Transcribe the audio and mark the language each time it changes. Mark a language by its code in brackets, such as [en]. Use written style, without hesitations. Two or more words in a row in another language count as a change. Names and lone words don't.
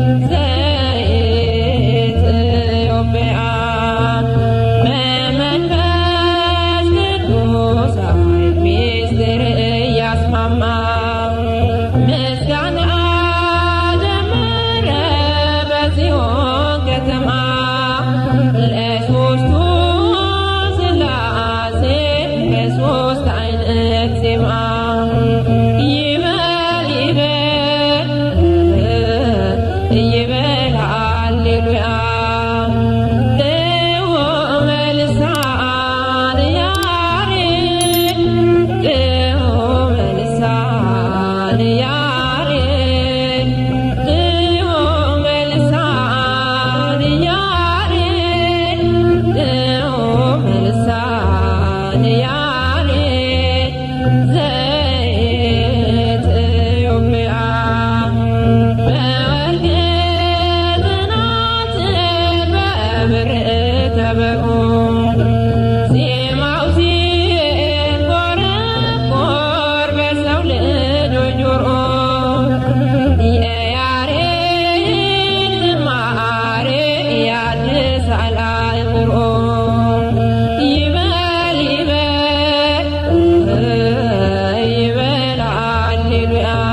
[am] ዘኢትዮጵያ በመንፈስ ቅዱስ ኃይል ምስጢር እያስማማ ምስጋና ጀመረ በጽዮን ከተማ ለሦስቱ ሥላሴ በሦስት ዓይነት ዜማ [gez] ይበል ይበል ይበል ሃሌሉያ ጥዑመ ልሳን ያሬድ ጥዑመ ልሳን ያሬድ ጥዑመ ልሳን ያሬድ ጥዑመ ልሳን ያሬድ [am] ዘኢትዮጵያ በወርቅ ጽናጽል በብር ከበሮ ዜማው ሲንቆረቆር በሰው ልጆች ጆሮ የያሬድ ዝማሬ ያድሳል አእምሮ [gez] ይበል ይበል ይበል ሃሌሉያ